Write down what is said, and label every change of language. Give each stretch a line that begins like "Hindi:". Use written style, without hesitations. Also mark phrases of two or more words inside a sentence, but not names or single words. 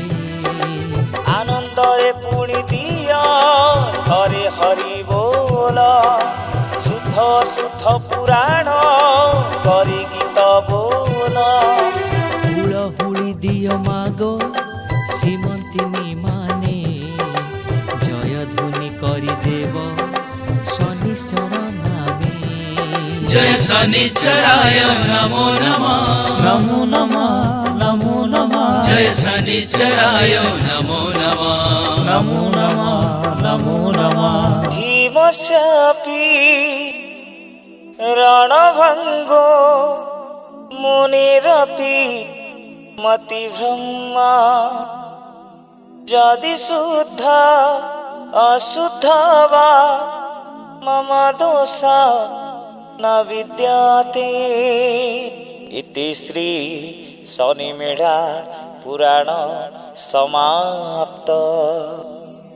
Odia: ଆନନ୍ଦରେ ପୁଣି ଦିଅ ଥରେ ହରି ବୋଲ ଶୁଦ୍ଧ ଶୁଦ୍ଧ ପୁରାଣ କରି ଗୀତ ବୋଲ ହୁଳହୁଳି ଦିଅ ମାଗ ଶ୍ରୀମନ୍ତିନୀ ମାନେ ଜୟ ଧ୍ୱନି କରିଦେବ ଶନିଶ୍ଚର ନାମେ
Sanskrit: जय शनिश्चराय नमो नमः ନମୋ ନମଃ ନମୋ ନମଃ जय शनिश्चराय नमो नमः ନମୋ ନମଃ ନମୋ ନମଃ ଭୀମଶାପୀ ରଣଭଙ୍ଗୋ ମୁନିରପି ମତି ବ୍ରହ୍ମା ଯଦି ଶୁଦ୍ଧ ଅଶୁଦ୍ଧ ବା मम दोषा न विद्यते इति श्री शनिमेढा पुराण समाप्त।